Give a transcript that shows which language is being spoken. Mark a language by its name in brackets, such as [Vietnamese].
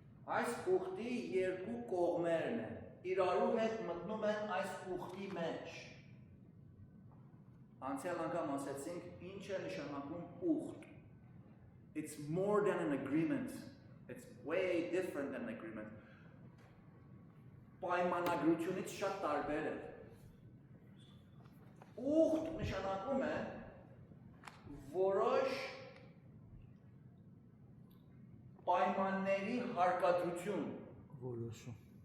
[Armenian] Այս ուխտի երկու կողմերն են, իրարու հետ մտնում են այս ուխտի մեջ։ Անցյալ անգամ ասեցինք, ինչ է նշանակում ուխտ։ [English] It's more than an agreement. It's way different than an agreement. [Armenian] Պայմանագրությունից շատ տարբեր է։ Ուխտ նշանակում է որոշ պայմանների հարկադրություն։ Որոշում։